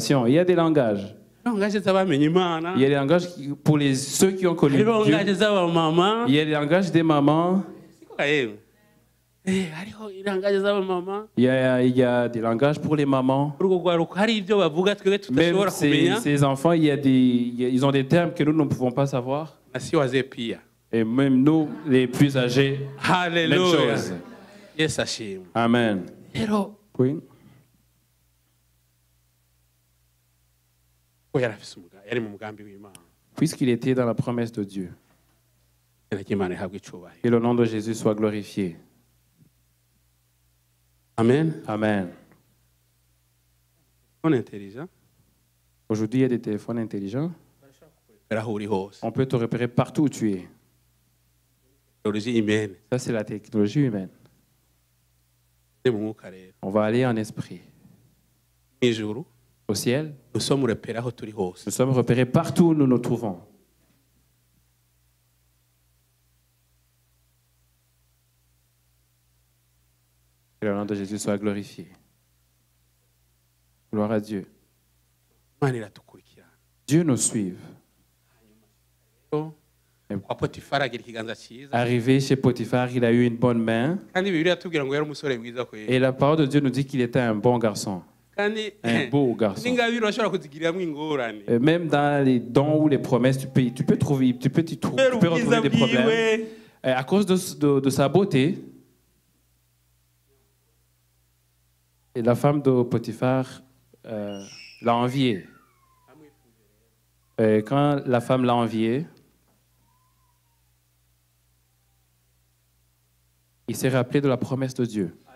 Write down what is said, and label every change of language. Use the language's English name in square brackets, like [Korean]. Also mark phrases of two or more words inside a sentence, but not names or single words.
[French] Il y a des langages. [Kinyarwanda] langages z'abamenye Imana. [French] Il y a les langages pour ceux qui ont connu [Kinyarwanda] Hariho [French] Dieu. [Kinyarwanda] langages z'abamama. [French] Il y a les langages des mamans. [Kinyarwanda] Hariho langages z'abamama. [French] Il y a des langages pour les mamans. [Kinyarwanda] Urwo rwaruka hari ibyo bavuga twebwe [French] Même [Kinyarwanda] tudashobora kumenya. [French] ces enfants, ils ont des termes que nous ne pouvons pas savoir. [Swahili] Nasi wazee pia. [French] Et même nous, les plus âgés, même Hallelujah. chose. [Kinyarwanda] Yesu ashimwe. Amen. Rero [French] Oui. [Kinyarwanda] ko yari mu mugambi w'Imana. [French] Puisqu'il était dans la promesse de Dieu. [Kinyarwanda] Imana ihabwe icubahiro. [French] Que le nom de Jésus soit glorifié. Amen. Amen. On est intelligent. Aujourd'hui, il y a des téléphones intelligents. [Kinyarwanda] Aho uri hose. [French] On peut te repérer partout où tu es. Technologie humaine. Ça, c'est la technologie humaine. [Kinyarwanda] Ni mu mwuka rero. [French] On va aller en esprit. [Kinyarwanda] Ijuru. [French] Au ciel, Nous sommes repérés [Kinyarwanda] aho turi hose. [French] nous sommes repérés partout où nous nous trouvons. Que le nom de Jésus soit glorifié. Gloire à Dieu. [Kinyarwanda] Imana iratukurikirana. [French] Dieu nous suive. [Kinyarwanda] Kwa Potifari agira ikiganza cyiza. [French] Arrivé chez Potiphar, il a eu une bonne main. [Kinyarwanda] Kandi Bibiliya yatubwira ngo yari umusore mwiza kweli. [French] Et la parole de Dieu nous dit qu'il était un bon garçon. [Kinyarwanda] Kandi [French] Un beau garçon. [Kinyarwanda] n'ingabire urashobora kuzigiriramo ingorane. [French] Même dans les dons ou les promesses, tu peux retrouver des problèmes. Et à cause de sa beauté, et la femme de Potiphar l'a envié. Et quand la femme l'a envié, il s'est rappelé de la promesse de Dieu.